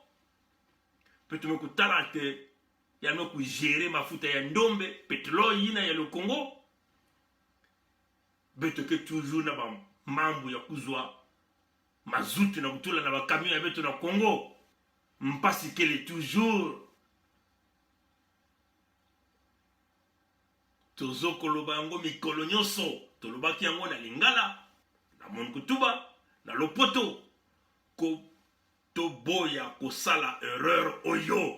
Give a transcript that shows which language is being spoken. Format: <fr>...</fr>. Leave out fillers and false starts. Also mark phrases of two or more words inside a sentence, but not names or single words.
<ktu>Beto me kutala ke ya no ku gérer mafuta ya ndombe, pétrole yina ya le Congo. Beto ke toujours na ba mambu ya kuzwa mazutu na kutula na ba camion ya beto na Congo. Mpasi kele toujours.</ktu> <ln>Tozo koloba yango mikolo nyonso, tolobaki yango na lingala, na monkutuba, na lopoto, ko toboya kosala erreur oyo.</ln>